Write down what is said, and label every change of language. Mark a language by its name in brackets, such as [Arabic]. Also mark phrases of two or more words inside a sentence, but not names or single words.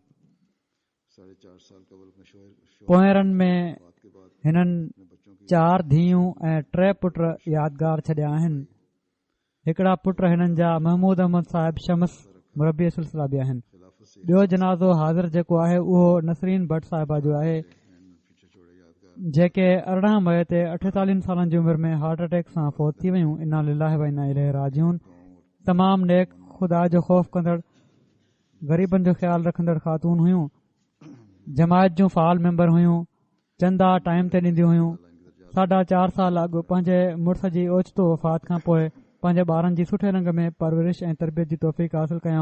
[Sindhi] पोयरनि में हिननि 4 धीअरूं ऐं 3 पुट यादगार छॾिया आहिनि। हिकिड़ा पुट हिननि जा महमूद अहमद साहिब शमस मुरबी सिलसिला बि आहिनि। ॿियो जनाज़ो हाज़िर जेको आहे उहो नसरीन भट्ट साहिबा जो आहे, जेके 18 मई ते 48 सालनि जी उमिरि में [English] heart attack [Sindhi] सां फ़ौत थी वयूं। [Arabic] إنا لله وإنا إليه راجعون. [Sindhi] तमामु नेक, ख़ुदा जो ख़ौफ़ कंदड़, ग़रीबनि जो ख़्यालु रखंदड़ ख़ातून हुयूं। जमायत जूं [English] full member [Sindhi] हुयूं। चंदा टाइम ते ॾींदियूं हुयूं। 4.5 साल अॻु पंहिंजे मुड़ुस जी ओचितो वफ़ात खां पोइ पंहिंजे ॿारनि जी सुठे रंग में परवरिश ऐं तरबियत जी तौफ़ीक़ हासिल कयऊं।